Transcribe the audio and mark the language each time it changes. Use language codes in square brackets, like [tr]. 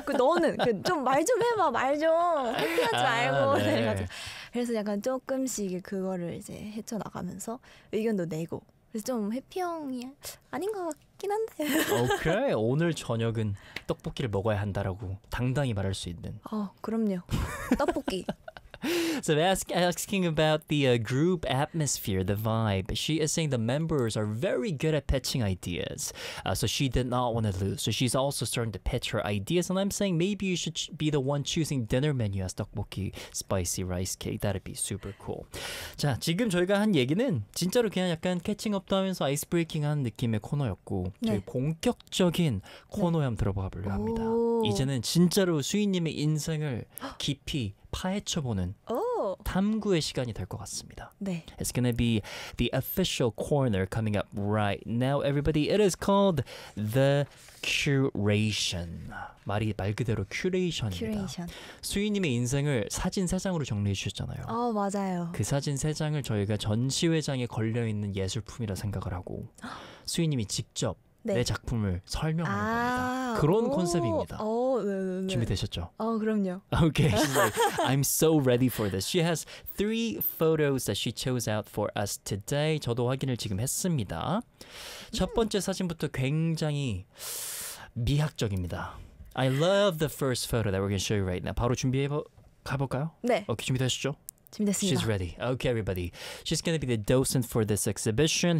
[ko] 그 너는 그 좀 말 좀 해봐 말 좀 회피하지 말고 네. 그래서 약간 조금씩 그거를 이제 헤쳐나가면서 의견도 내고. 그래서 좀 회피형이 아닌 것 같긴 한데. 오케이. 오늘 저녁은 떡볶이를 먹어야 한다라고 당당히 말할 수 있는. 그럼요. 떡볶이. [en] So asking about the group atmosphere, the vibe, she is saying the members are very good at pitching ideas. So she did not want to lose. So she's also starting to pitch her ideas. And I'm saying maybe you should be the one choosing dinner menu as 떡볶이 spicy rice cake. That'd be super cool. [ko] 자, 지금 저희가 한 얘기는 진짜로 그냥 약간 캐칭업도 하면서 아이스브레이킹 하는 느낌의 코너였고 네. 저희 본격적인 코너에 한번 들어봐 보려고 합니다. 이제는 진짜로 수인님의 인생을 깊이 파헤쳐보는 탐구의 시간이 될 것 같습니다. 네. [en] It's going to be the official corner coming up right now, everybody. It is called The Curation. [ko] 말이 말 그대로 큐레이션입니다. 큐레이션. 수인님의 인생을 사진 세 장으로 정리해 주셨잖아요. 맞아요. 그 사진 세 장을 저희가 전시회장에 걸려있는 예술품이라 생각을 하고 수인님이 직접 네. 내 작품을 설명하는 겁니다. 그런 컨셉입니다. 준비되셨죠? 그럼요. [en] Okay, she's like, I'm so ready for this. She has three photos that she chose out for us today. [ko] 저도 확인을 지금 했습니다. 첫 번째 사진부터 굉장히 미학적입니다. [en] I love the first photo that we're going to show you right now. [ko] 바로 준비해 가볼까요? 네. Okay, 준비되셨죠? 준비됐습니다. [en] She's ready. Okay, everybody. She's going to be the docent for this exhibition.